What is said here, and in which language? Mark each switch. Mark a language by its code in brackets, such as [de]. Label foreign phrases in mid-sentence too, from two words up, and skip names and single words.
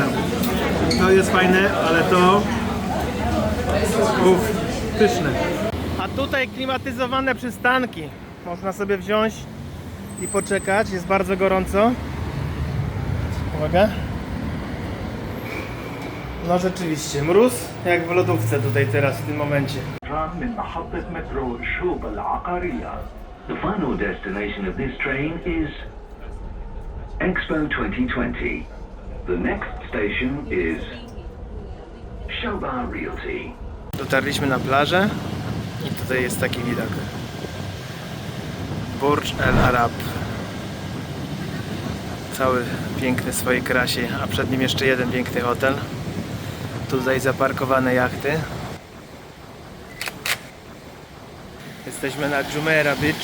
[pl] To jest fajne, ale to... Uff, pyszne. A tutaj klimatyzowane przystanki. Można sobie wziąć i poczekać. Jest bardzo gorąco. Uwaga. No rzeczywiście, mróz jak w lodówce tutaj teraz w tym momencie. [ar] من محطة مترو شوب العقارية. [en] The final destination of this train is Expo 2020. The next station is Shobar Realty. [pl] Dotarliśmy na plażę i tutaj jest taki widok. Burj Al Arab. Cały piękny w swojej krasie, a przed nim jeszcze jeden piękny hotel. Tutaj zaparkowane jachty. Jesteśmy na Jumeirah Beach.